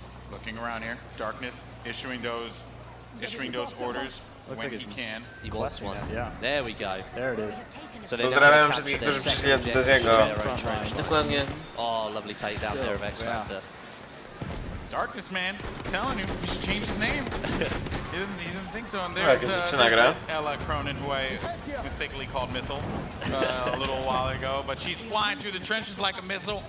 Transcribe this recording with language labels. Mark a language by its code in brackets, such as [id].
[en] Looking around here, Darkness issuing those orders when he can. He wants one. Yeah. There we go. There it is. [pl] Pozdrawiam wszystkich, którzy przyszli od Deziego. Dokładnie. [en] Oh, lovely takedown there of X Factor. Darkness, man, I'm telling you, we should change his name. He doesn't think so. And there's Ella Cronin, who I mistakenly called Missile a little while ago, but she's flying through the trenches like a missile.